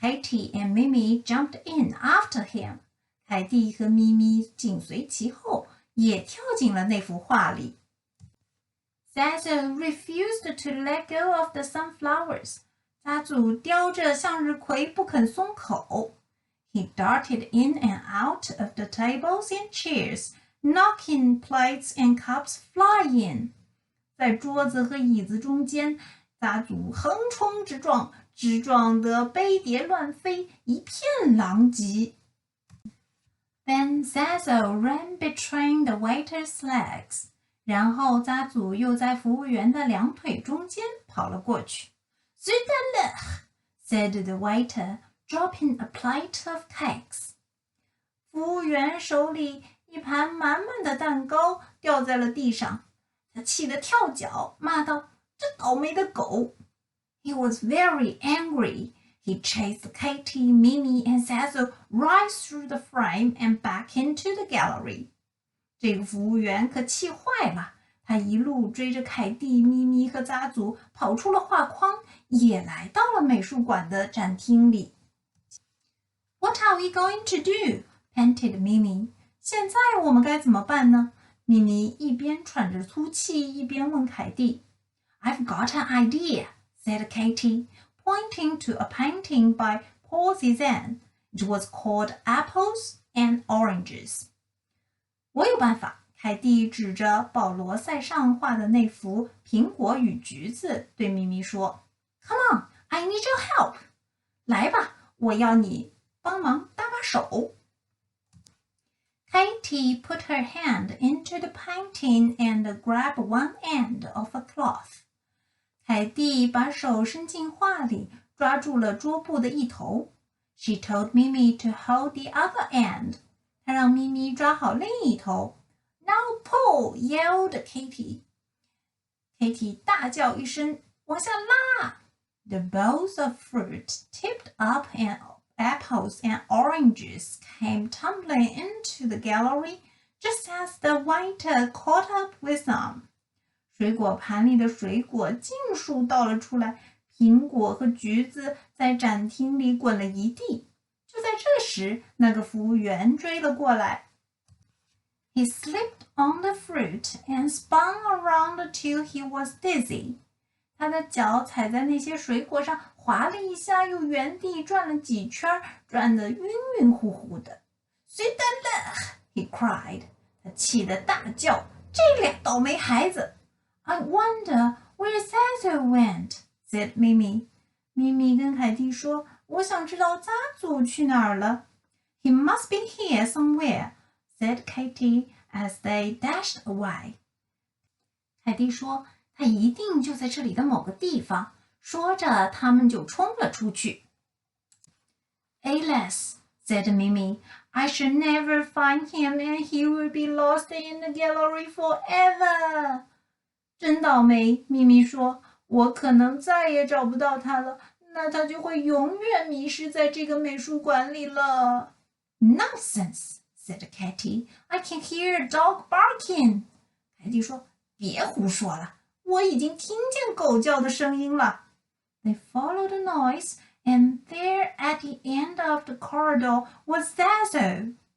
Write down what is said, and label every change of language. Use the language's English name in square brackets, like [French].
[English] Katie and Mimi jumped in after him. [Chinese] 凯蒂和咪咪紧随其后，也跳进了那幅画里。 [English] Zazo refused to let go of the sunflowers. [Chinese] 扎祖叼着向日葵不肯松口。 [English] He darted in and out of the tables and chairs, knocking plates and cups flying. [Chinese] 在桌子和椅子中间，扎祖横冲直撞，直撞得杯碟乱飞，一片狼藉。 [English] Then Zazo ran between the waiter's legs. [Chinese] 然后扎祖又在服务员的两腿中间跑了过去。 [French] Zut à l'heure, [English] said the waiter, dropping a plate of cakes. [Chinese] 服务员手里一盘满满的蛋糕掉在了地上，他气得跳脚，骂道：“这倒霉的狗！” [English] He was very angry. He chased Katie, Mimi, and Zazo right through the frame and back into the gallery. [Chinese] 这个服务员可气坏了，他一路追着凯蒂、咪咪和扎祖跑出了画框，也来到了美术馆的展厅里。 [English] What are we going to do? Panted Mimi. [Chinese] 现在我们该怎么办呢？咪咪一边喘着粗气，一边问凯蒂。 [English] I've got an idea, said Katie, pointing to a painting by Paul Cézanne. It was called Apples and Oranges. [Chinese] 我有办法，凯蒂指着保罗·塞尚画的那幅苹果与橘子，对咪咪说 [English] Come on, I need your help. [Chinese] 来吧，我要你帮忙搭把手。 [English] Katie put her hand into the painting and grabbed one end of a cloth. [Chinese] 凯蒂把手伸进画里，抓住了桌布的一头。 [English] She told Mimi to hold the other end. [Chinese] 她让咪咪抓好另一头。 [English] Now pull, yelled Katie. Katie [Chinese] 大叫一声，往下拉。 [English] The bowls of fruit tipped up and apples and oranges came tumbling into the gallery just as the waiter caught up with them. [Chinese] 水果盘里的水果尽数倒了出来，苹果和橘子在展厅里滚了一地。就在这时，那个服务员追了过来。 [English] He slipped on the fruit and spun around till he was dizzy. [Chinese] 他的脚踩在那些水果上，滑了一下，又原地转了几圈，转得晕晕乎乎的。谁的了 [English] ？He cried. [Chinese] 他气得大叫：“这俩倒霉孩子！” [English] I wonder where Zazu went, said Mimi. [Chinese] 咪咪跟凯蒂说：“我想知道扎祖去哪儿了。” [English] He must be here somewhere, said Katie as they dashed away. [Chinese] 凯蒂说：“他一定就在这里的某个地方。” 说着，他们就冲了出去。 [English] Alas, said Mimi, I shall never find him and he will be lost in the gallery forever. [Chinese] 真倒霉，咪咪说，我可能再也找不到他了，那他就会永远迷失在这个美术馆里了。 [English] Nonsense, said Katie. I can hear a dog barking. [Chinese] 凯蒂说，别胡说了，我已经听见狗叫的声音了。 [English] They followed the noise, and there at the end of the corridor was Zazu.